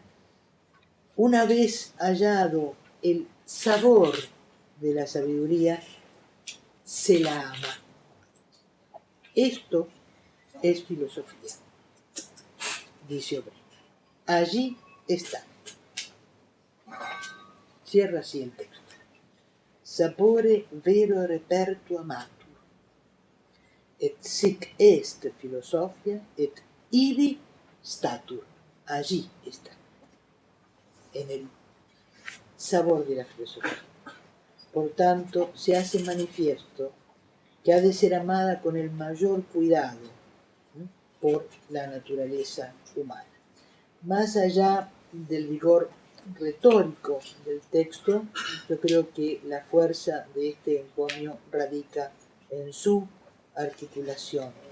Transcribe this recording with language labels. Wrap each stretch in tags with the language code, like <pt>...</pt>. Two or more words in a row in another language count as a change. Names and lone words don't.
<es>Una vez hallado el sabor de la sabiduría, se la ama. Esto es filosofía, dice Aubry. Allí está. Cierra así el texto.</es> <la>Sapore vero reperto amatur, et sic est filosofia, et ibi statur.</la> <es>Allí está, en el sabor de la filosofía. Por tanto, se hace manifiesto que ha de ser amada con el mayor cuidado, ¿no?, por la naturaleza humana. Más allá del vigor retórico del texto, yo creo que la fuerza de este encomio radica en su articulación.</es>